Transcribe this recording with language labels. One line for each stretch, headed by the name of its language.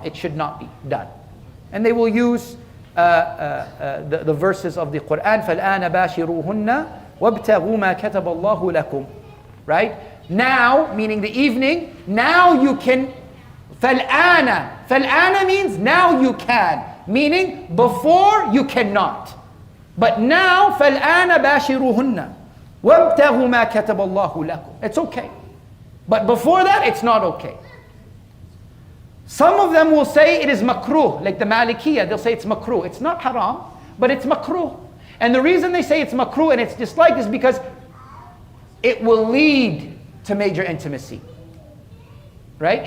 English: It should not be done. And they will use the verses of the Quran.
Arabic: فَالْآنَ بَاشِرُوهُنَّ وَابْتَغُوا مَا كَتَبَ اللَّهُ لَكُمْ.
English: Right? Now, meaning the evening, now you can.
Arabic: فَالْآنَ.
English: فَالْآنَ means now you can. Meaning before you cannot. But now,
Arabic: فَالْآنَ بَاشِرُوهُنَّ وَابْتَغُوا مَا كَتَبَ اللَّهُ لَكُمْ.
English: It's okay. But before that, it's not okay. Some of them will say it is makruh, like the Malikiyah, they'll say it's makruh. It's not haram, but it's makruh. And the reason they say it's makruh and it's disliked is because it will lead to major intimacy. Right?